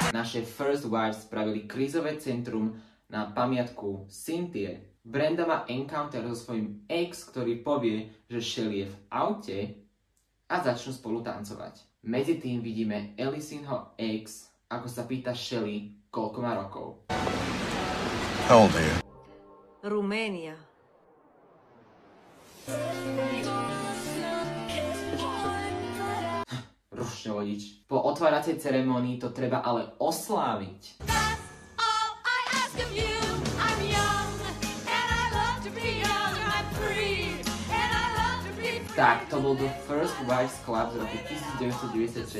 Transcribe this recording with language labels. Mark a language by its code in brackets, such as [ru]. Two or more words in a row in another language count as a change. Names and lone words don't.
[sk] naše First Wives spravili krízové centrum na pamiatku Cynthie. Brenda má encounter so svojím ex, ktorý povie, že Shelley je v aute a začnú spolu tancovať. Medzi tým vidíme Alicinho ex, ako sa pýta Shelley, koľko má rokov. [en] How old are you? [sk] Romania. Rušne vodič. Po otváracej ceremonii to treba ale osláviť. Tak, to bol The First Wives Club z roku 1996.